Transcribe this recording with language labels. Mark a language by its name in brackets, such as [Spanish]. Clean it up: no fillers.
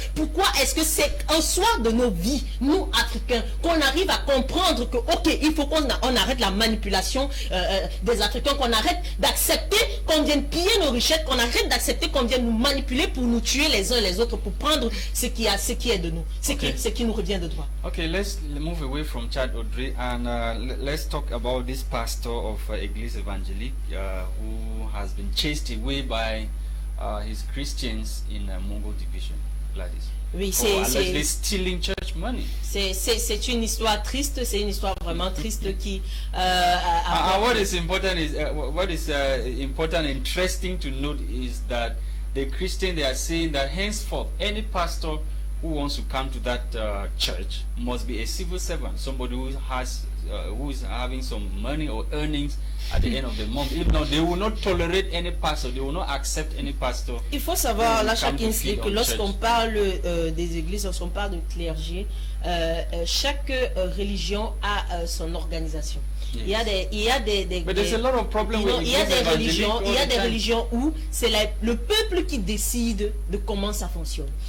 [French] Pourquoi est-ce que c'est un soir de nos vies, nous Africains, qu'on arrive à comprendre que ok, il faut qu'on arrête la manipulation des Africains, qu'on arrête d'accepter qu'on vienne piller nos richesses, qu'on arrête d'accepter qu'on vienne nous manipuler pour nous tuer les uns les autres, pour prendre ce qui est de nous, ce qui nous revient de droit. [English] Okay, let's move away from Chad, Audrey, and let's talk about this pastor of Église Évangélique who has been chased away by his Christians in Mongo Division. Gladys. [French] Oui, c'est [English] stealing church money. [French] C'est une histoire triste, c'est une histoire vraiment triste qui. [English] What is important, interesting to note is that the Christians, they are saying that henceforth any pastor who wants to come to that church must be a civil servant, somebody who is having some money or earnings at the end of the month. If not, they will not tolerate any pastor, they will not accept any pastor. [French] Il faut savoir là, chacun sait que lorsqu'on parle des églises, lorsqu'on parle de clergé, chaque religion a son organisation. [English] Yes. [French] Il y a des religions où c'est le peuple qui décide de comment ça fonctionne.